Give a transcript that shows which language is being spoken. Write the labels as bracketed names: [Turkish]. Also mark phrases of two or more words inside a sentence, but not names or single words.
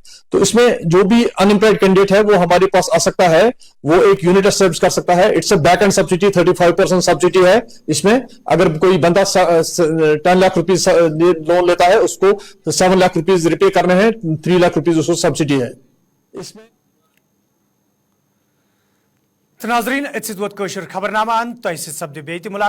[Urdu] تو اس میں جو بھی [English] unemployed candidate [Urdu] ہے وہ ہمارے پاس آ سکتا ہے, وہ ایک [English] unit service [Urdu] کر سکتا ہے. [English] it's a back end subsidy 35% [Urdu] سبسڈی ہے اس میں. اگر کوئی بندہ 10 لاکھ [English] rupees loan [Urdu] لیتا ہے اس کو 7 لاکھ [English] rupees repay [Urdu] کرنے ہیں, 3 لاکھ روپیز اس کو سبسڈی ہے اس میں. [Kashmiri] ناظرین اتھ ووت خبر نامہ ان تہ سپد بیٚیہِ تہِ ملاقات.